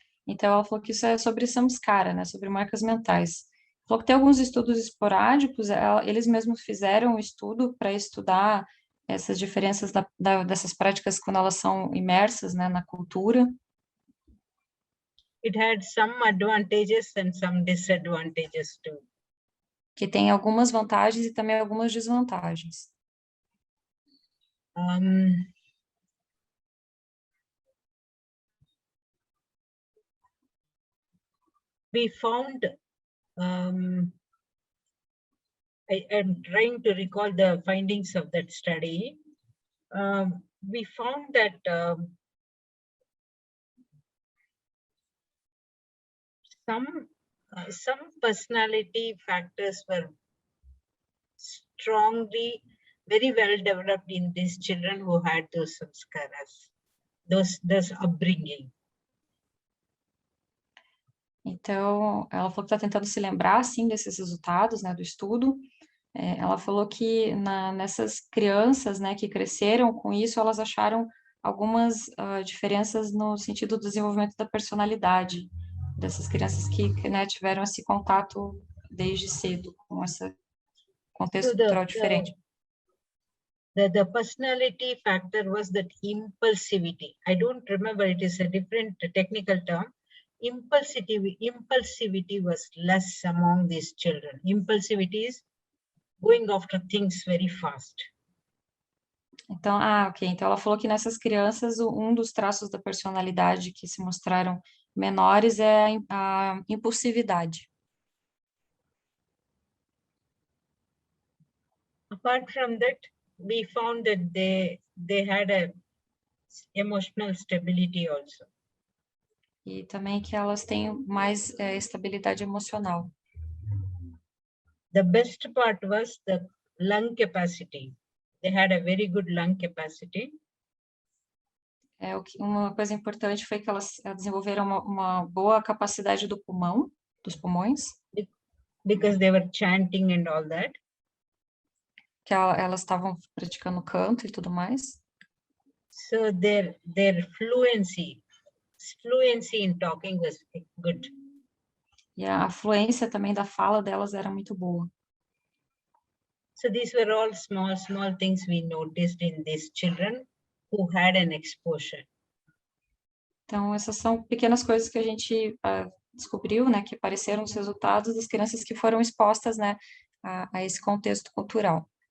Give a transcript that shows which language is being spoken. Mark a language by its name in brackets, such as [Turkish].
[Portuguese] Então, ela falou que isso é sobre samskara, né, sobre marcas mentais. Falou que tem alguns estudos esporádicos, eles mesmos fizeram um estudo para estudar essas diferenças dessas práticas quando elas são imersas, né, na cultura. [English] It had some advantages and some disadvantages too. [Portuguese] Que tem algumas vantagens e também algumas desvantagens. [English] We found, I am trying to recall the findings of that study. We found that some personality factors were strongly very well developed in these children who had those samskaras, those upbringing. [Portuguese] Então, ela falou que está tentando se lembrar, sim, desses resultados, né, do estudo. Ela falou que nessas crianças, né, que cresceram com isso, elas acharam algumas diferenças no sentido do desenvolvimento da personalidade dessas crianças que né, tiveram esse contato desde cedo com esse contexto cultural diferente. [English] The personality factor was that impulsivity. I don't remember, it is a different technical term. Impulsivity was less among these children. Impulsivity is going after things very fast. [Portuguese] Então, ok. Então, ela falou que nessas crianças, um dos traços da personalidade que se mostraram menores é a impulsividade. [English] Apart from that, we found that they had a emotional stability also. [Portuguese] E também que elas têm mais estabilidade emocional. [English] The best part was the lung capacity. They had a very good lung capacity. [Portuguese] Uma coisa importante foi que elas desenvolveram uma boa capacidade do pulmão, dos pulmões. [English] Because they were chanting and all that. [Portuguese] Que elas estavam praticando canto e tudo mais. [English] So their fluency in talking was good. [Portuguese] E a fluência também da fala delas era muito boa. [English] So these were all small things we noticed in these children who had an exposure. [Portuguese] Então, essas são pequenas coisas que a gente descobriu, né, que apareceram nos resultados das crianças que foram expostas, né, a esse contexto cultural.